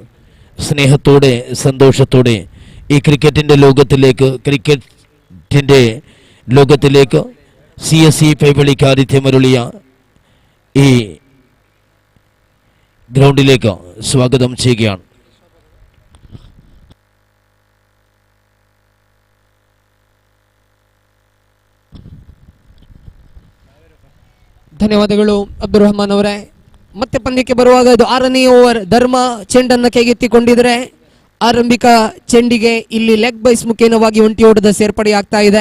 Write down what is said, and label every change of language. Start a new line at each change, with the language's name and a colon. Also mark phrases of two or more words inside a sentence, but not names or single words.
Malayalam: സ്നേഹത്തോടെ സന്തോഷത്തോടെ ഈ ക്രിക്കറ്റിൻ്റെ ലോകത്തിലേക്ക് CSE പൈവളിക്ക് ആതിഥ്യമരുളിയ ഈ ഗ്രൗണ്ടിലേക്ക് സ്വാഗതം ചെയ്യുകയാണ്.
Kannada: ಧನ್ಯವಾದಗಳು ಅಬ್ದುಲ್ ರಹಮಾನ್ ಅವರೇ. ಮತ್ತೆ ಪಂದ್ಯಕ್ಕೆ ಬರುವಾಗ ಇದು 6ನೇ ಓವರ್. ಧರ್ಮ ಚೆಂಡನ್ನು ಕೈಗೆತ್ತಿಕೊಂಡಿದ್ರೆ ಆರಂಭಿಕ ಚೆಂಡಿಗೆ ಇಲ್ಲಿ ಲೆಗ್ ಬೈಸ್ ಮುಖೇನವಾಗಿ ಒಂಟಿ ಓಟದ ಸೇರ್ಪಡೆಯಾಗ್ತಾ ಇದೆ.